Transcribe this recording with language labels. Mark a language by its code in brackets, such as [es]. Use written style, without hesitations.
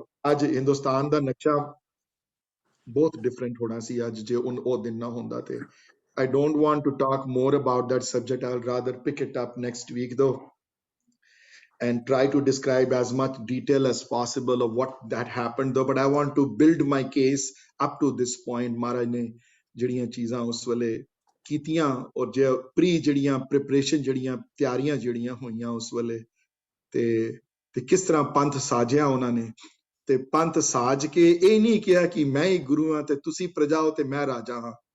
[pa] ਅੱਜ ਹਿੰਦੁਸਤਾਨ ਦਾ ਨਕਸ਼ਾ ਬਹੁਤ ਡਿਫਰੈਂਟ ਹੋਣਾ ਸੀ ਅੱਜ ਜੇ ਉਹ ਦਿਨ ਨਾ ਹੁੰਦਾ ਤੇ। [en] I don't want to talk more about that subject. I'll rather pick it up next week though and try to describe as much detail as possible of what that happened though, but I want to build my case up to this point. [pa] Maharaj ne ਜਿਹੜੀਆਂ ਚੀਜ਼ਾਂ ਉਸ ਵੇਲੇ ਕੀਤੀਆਂ ਔਰ ਜੇ pre ਜਿਹੜੀਆਂ preparation ਜਿਹੜੀਆਂ ਤਿਆਰੀਆਂ ਜਿਹੜੀਆਂ ਹੋਈਆਂ ਉਸ ਵੇਲੇ ਤੇ ਕਿਸ ਤਰ੍ਹਾਂ ਪੰਥ ਸਾਜਿਆ ਉਹਨਾਂ ਨੇ, ਤੇ ਪੰਥ ਸਾਜ ਕੇ ਇਹ ਨਹੀਂ ਕਿਹਾ ਕਿ ਮੈਂ ਹੀ ਗੁਰੂ ਹਾਂ ਤੇ ਤੁਸੀਂ ਪ੍ਰਜਾ ਹੋ ਤੇ ਮੈਂ ਰਾਜਾ ਹਾਂ।